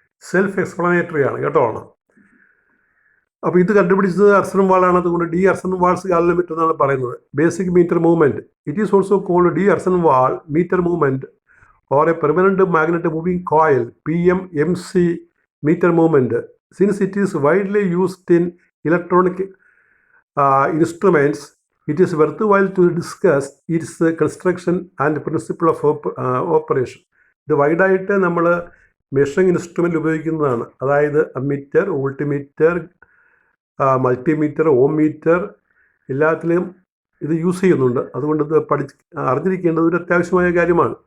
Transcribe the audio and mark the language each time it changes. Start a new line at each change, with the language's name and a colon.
Malayalam: Self explanatory ആണ് കേട്ടോ. അപ്പോൾ ഇത് കണ്ടുപിടിച്ചത് അർസൺ വാളാണ്. അതുകൊണ്ട് ഡി അർസൺ വാൾസ് ഗാലറിമീറ്റർ എന്നാണ് പറയുന്നത്. Basic metre movement.
English: It is also called d'Arsonval meter movement or a permanent magnet moving coil, PMMC meter movement. Since it is widely used in electronic instruments, it is worthwhile to discuss its construction and principle of operation.
Malayalam: ഇത് വൈഡായിട്ട് നമ്മൾ measuring instrument ഉപയോഗിക്കുന്നതാണ്. അതായത് ammeter, voltmeter, multimeter, ഓം metre എല്ലാത്തിലും ഇത് use ചെയ്യുന്നുണ്ട്. അതുകൊണ്ട് ഇത് അറിഞ്ഞിരിക്കേണ്ടത് ഒരു അത്യാവശ്യമായ കാര്യമാണ്.